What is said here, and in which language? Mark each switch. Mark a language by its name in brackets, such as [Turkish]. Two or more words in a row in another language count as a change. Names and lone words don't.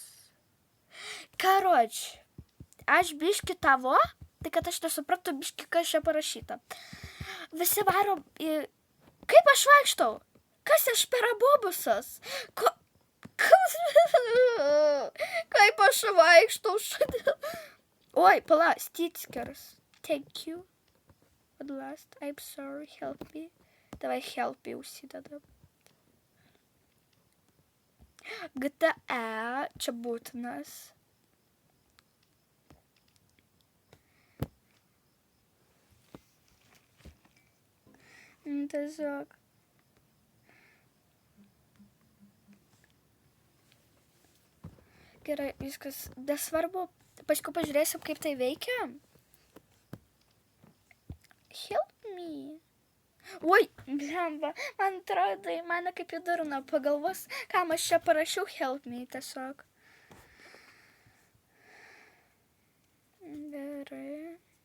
[Lithuanian] Karoč, aš biški tavo, tai kad aš nesupratau biški, kas čia parašyta. Visi varo, kaip aš vaikštau? Kas aš per abobusas? Kaip aš vaikštau šiandien? Oi, pala, [English] stickers. Thank you. At last, I'm sorry, help me. Davai help me užsidedam. [Lithuanian] GTA čia būtinas. Tiesiog. Gerai, viskas. Nesvarbu. Paskui pažiūrėsim, kaip tai veikia. [English] Help me. [Lithuanian] Oi, blemba, man atrodo, mane kaip į durną pagalvos, kam aš čia parašiau [English] help me [Lithuanian] tiesiog. Gerai.